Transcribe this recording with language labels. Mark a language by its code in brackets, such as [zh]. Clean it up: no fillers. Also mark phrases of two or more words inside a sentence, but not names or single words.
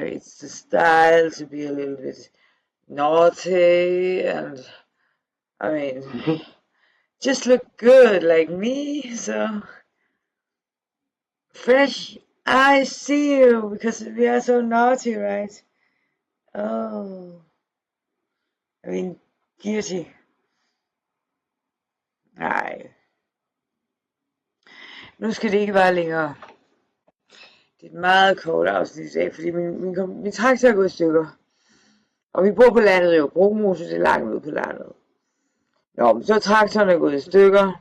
[en] It's the style to be a little bit naughty and, I mean, just look good like me. So, fresh, I see you because we are so naughty, right? Oh, I mean, guilty. [da] Nej, nu skal det ikke være længere. Det er et meget kort afsnit i dag, fordi min traktor er gået i stykker. Og vi bor på landet jo. Brugmose, det er langt ude på landet. Nå, men så er traktoren er gået i stykker.